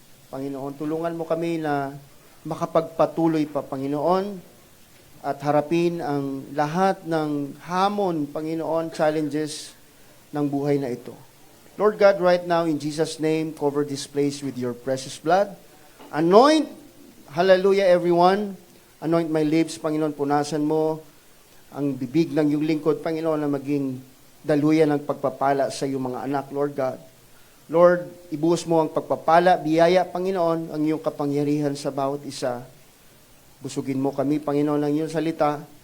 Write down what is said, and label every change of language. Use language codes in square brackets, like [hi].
[tl] Panginoon, tulungan mo kami na makapagpatuloy pa, Panginoon, at harapin ang lahat ng hamon, Panginoon, challenges ng buhay na ito. [en] Lord God, right now, in Jesus' name, cover this place with your precious blood. Anoint, hallelujah, everyone. Anoint my lips, [tl] Panginoon, punasan mo ang bibig ng iyong lingkod, Panginoon, na maging daluyan ng pagpapala sa iyong mga anak, Lord God. Lord, ibuhos mo ang pagpapala, biyaya, Panginoon, ang iyong kapangyarihan sa bawat isa. Busugin mo kami, Panginoon, ng iyong salita